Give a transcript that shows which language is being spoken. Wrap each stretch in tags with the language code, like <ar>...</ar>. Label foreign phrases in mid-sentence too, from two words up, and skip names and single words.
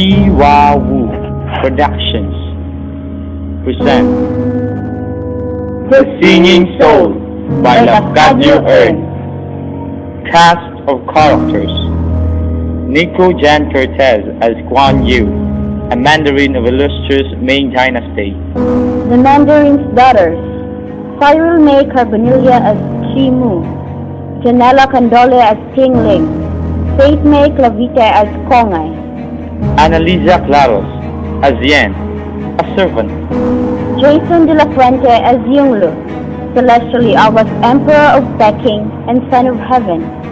<en>Wu Productions present The Singing Soul by Love God New Earth. Cast of characters: Neco Jan Cortez as Guan Yu, a Mandarin of illustrious Ming Dynasty. The Mandarin's daughters: Syril Mae Carbonilla as Chi Mu, Janela Candole as Ting Ling, Mae Clavite as Kongay, Analiza Claros as Yan, a servant. Jayson de la Fuente as Yonglu, celestially August Emperor of Peking and Son of Heaven.</en>